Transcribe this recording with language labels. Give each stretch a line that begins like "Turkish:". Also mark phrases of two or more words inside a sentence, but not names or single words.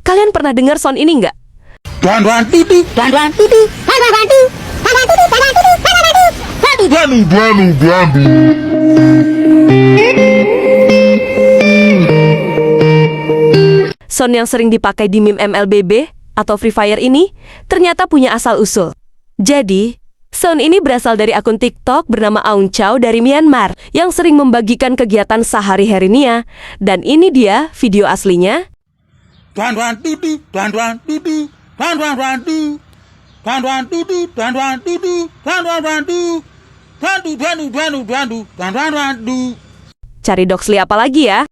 Indonesian: Kalian pernah dengar sound ini nggak? Tuan tutu, tuan tutu, tuan tutu, tuan tutu, tuan tutu, tuan tutu. Sound yang sering dipakai di meme MLBB atau Free Fire ini ternyata punya asal-usul. Jadi, sound ini berasal dari akun TikTok bernama Aung Chau dari Myanmar yang sering membagikan kegiatan sehari-harinya. Dan ini dia video aslinya. Tuan tutu, tuan tutu, tuan tutu, tuan tutu, tuan tutu, tuan tutu, tuan tutu, tuan tutu. Cari Doxly apa lagi ya?